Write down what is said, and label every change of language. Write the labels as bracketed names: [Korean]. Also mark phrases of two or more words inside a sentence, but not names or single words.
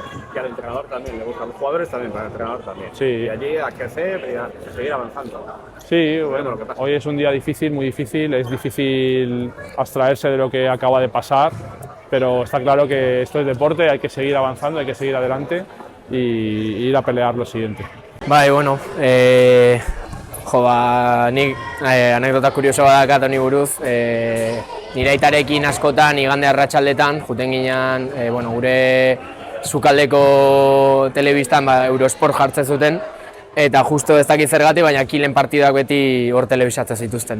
[Spanish] Y al entrenador también le gusta, a los jugadores también, para el entrenador también. Sí. Y allí a crecer y a seguir avanzando. Sí, bueno, hoy es un día difícil, muy difícil, es difícil abstraerse de lo que acaba de pasar, pero está claro que esto es deporte, hay que seguir avanzando, hay que seguir adelante y ir a pelear lo siguiente. [Basque] Bai, bueno, nik anekdota kurioso badakat honi buruz, nire aitarekin askotan igande arratsaldetan joeten ginean, gure sukaldeko telebistan Eurosport jartzen zuten, eta justo ez dakit zergatik, baina Kielen partidak beti hor telebisatzen zituzten.